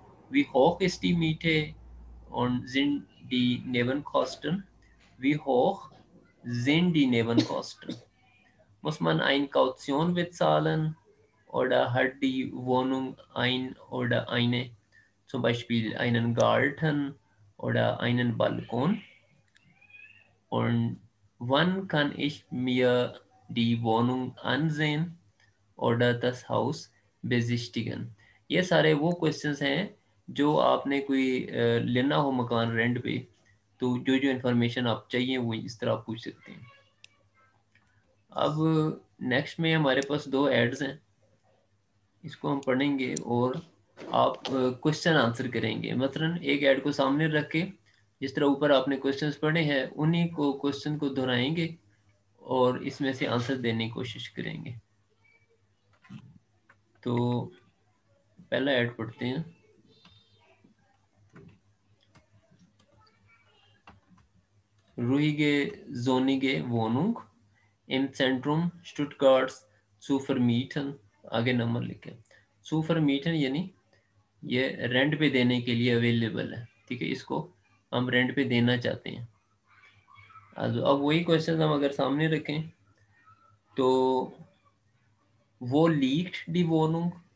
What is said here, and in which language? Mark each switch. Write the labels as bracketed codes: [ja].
[de] wie hoch ist die Miete und sind die Nebenkosten, wie hoch sind die Nebenkosten, muss man eine Kaution bezahlen oder hat die Wohnung ein oder eine, zum Beispiel einen Garten oder einen Balkon? Und wann kann ich mir die Wohnung ansehen oder das हाउस बेसिस्टिगन? [hi] ये सारे वो questions हैं जो आपने कोई लेना हो मकान रेंट पे, तो जो जो इन्फॉर्मेशन आप चाहिए वो इस तरह आप पूछ सकते हैं। अब नेक्स्ट में हमारे पास दो एड्स हैं, इसको हम पढ़ेंगे और आप क्वेश्चन आंसर करेंगे। मसलन एक ऐड को सामने रख के जिस तरह ऊपर आपने क्वेश्चंस पढ़े हैं उन्हीं को क्वेश्चन को दोहराएंगे और इसमें से आंसर देने की कोशिश करेंगे। तो पहला ऐड पढ़ते हैं। [de] Ruhige sonnige Wohnung im Zentrum Stuttgarts zu vermieten, [hi] आगे नंबर लिखे। [de] zu vermieten [hi] यानी ये रेंट पे देने के लिए अवेलेबल है, ठीक है, इसको हम रेंट पे देना चाहते हैं। अब वही क्वेश्चन हम अगर सामने रखें तो वो [de] liegt die Wohnung,